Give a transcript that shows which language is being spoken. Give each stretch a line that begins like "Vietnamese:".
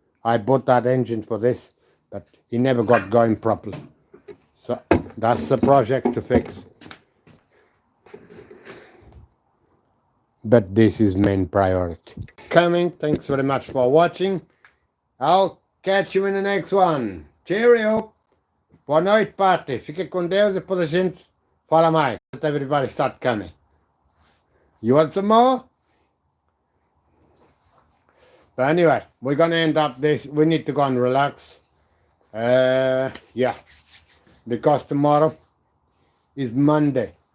English: I bought that engine for this, but he never got going properly. So that's the project to fix. But this is main priority. Coming, thanks very much for watching. I'll catch you in the next one. Cheerio!
Portuguese: Boa noite,
English: party.
Portuguese: Fique com Deus e depois a gente fala mais.
English: Let everybody start coming. You want some more? But anyway, we're gonna end up this. We need to go and relax. Yeah, because tomorrow is Monday.